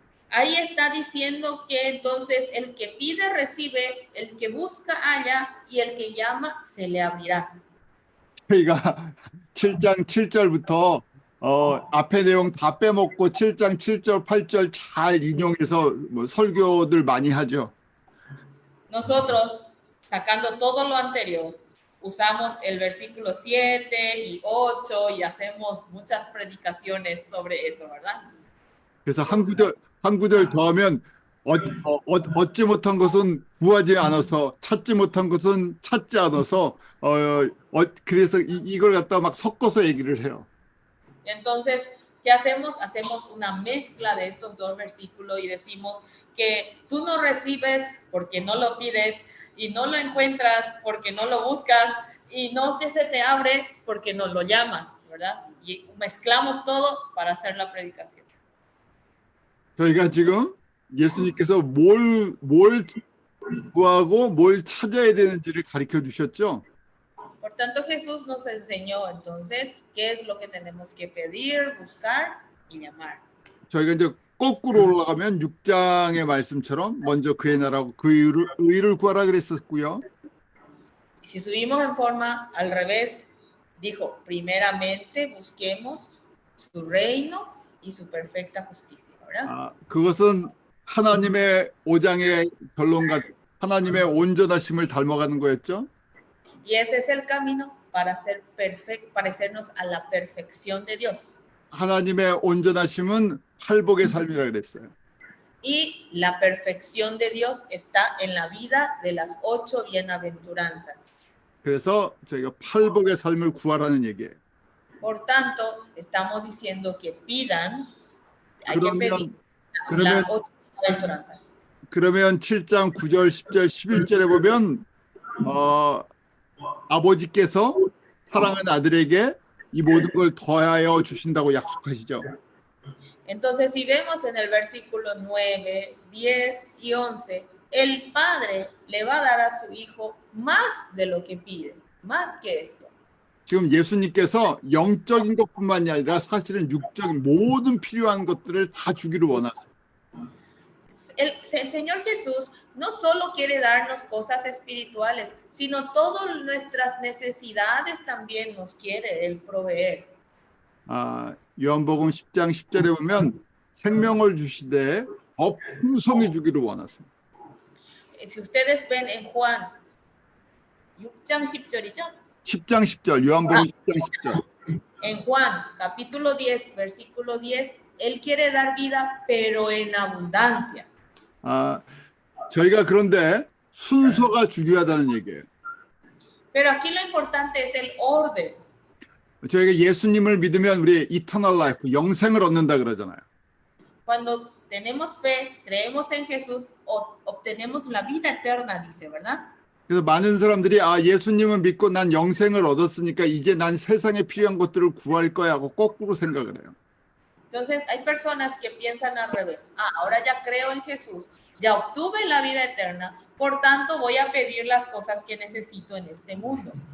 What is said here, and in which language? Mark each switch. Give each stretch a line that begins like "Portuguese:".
Spanish: Ahí está diciendo que entonces el que pide recibe, el que busca halla y el que llama se le abrirá.
Korean: 저희가 7장 7절부터 앞에 내용 다 빼먹고 7장 7절 8절 잘 인용해서 설교들 많이 하죠.
Spanish: Nosotros, sacando todo lo anterior, usamos el versículo 7 y 8 y hacemos muchas predicaciones sobre eso, ¿verdad?
Korean: 그래서 한 구절 더하면 얻지 못한 것은 구하지 않아서 찾지 못한 것은 찾지 않아서 그래서 이걸 갖다 막 섞어서 얘기를 해요.
Spanish: Entonces, ¿qué hacemos? Hacemos una mezcla de estos dos versículos y decimos que tú no recibes porque no lo pides y no lo encuentras porque no lo buscas y no se te abre porque no lo llamas, ¿verdad? Y mezclamos todo para hacer la predicación.
Korean: 저희가 지금 예수님께서 뭘 구하고 뭘 찾아야 되는지를 가르쳐 주셨죠.
Spanish: Por tanto, Jesús nos enseñó entonces qué es lo que tenemos que pedir, buscar y llamar.
Korean: 저희가 이제 거꾸로 올라가면 6장의 말씀처럼 먼저 그의 나라고 그 의를 구하라 그랬었고요.
Spanish: Si subimos en forma al revés, dijo, primeramente busquemos su reino y su perfecta justicia, ¿verdad?
Korean: 그것은 하나님의 5장의 결론과 하나님의 온전하심을 닮아가는 거였죠.
Spanish: Y ese es el camino para ser parecernos a la perfección de Dios.
Korean: 하나님의 온전하심은 팔복의 삶이라 그랬어요.
Spanish: Y la perfección de Dios está en la vida de las 8 bienaventuranzas.
Korean: 그래서 저희가 팔복의 삶을 구하라는 얘기예요.
Spanish: Por tanto, estamos diciendo que pidan, hay que pedir las 8 bienaventuranzas.
Korean: 그러면 7장 9절, 10절, 11절에 보면 아버지께서 사랑하는 아들에게 이 모든 걸 더하여 주신다고 약속하시죠.
Spanish: Entonces, si vemos en el versículo 9, 10 y 11, el Padre le va a dar a su Hijo más de lo que pide, más que esto.
Korean: 지금 예수님께서 영적인 것뿐만이 아니라 사실은 육적인 모든 필요한 것들을 다 주기를 원하세요.
Spanish: El Señor Jesús no solo quiere darnos cosas espirituales, sino todas nuestras necesidades también nos quiere Él proveer.
Korean: 요한복음 10장 10절에 보면 생명을 주시되 더 풍성히 주기를 원하세요.
Spanish: Si ustedes ven en Juan
Korean: 6장 10절이죠? 10장 10절, 요한복음 10장 10절.
Spanish: En Juan capítulo 10, versículo 10, Él quiere dar vida, pero en abundancia.
Korean: 저희가 그런데 순서가 중요하다는 얘기예요.
Spanish: Pero aquí lo importante es el orden.
Korean: 저희가 예수님을 믿으면 우리
English: eternal life,
Korean: 영생을 얻는다 그러잖아요.
Spanish: Cuando tenemos fe, creemos en Jesús, obtenemos la vida eterna, dice, ¿verdad?
Korean: 그래서 많은 사람들이 예수님을 믿고 난 영생을 얻었으니까 이제 난 세상에 필요한 것들을 구할 거야 하고 거꾸로 생각을 해요.
Spanish: Entonces hay personas que piensan al revés. Ahora ya creo en Jesús, ya obtuve la vida eterna, por tanto voy a pedir las cosas que necesito en este mundo.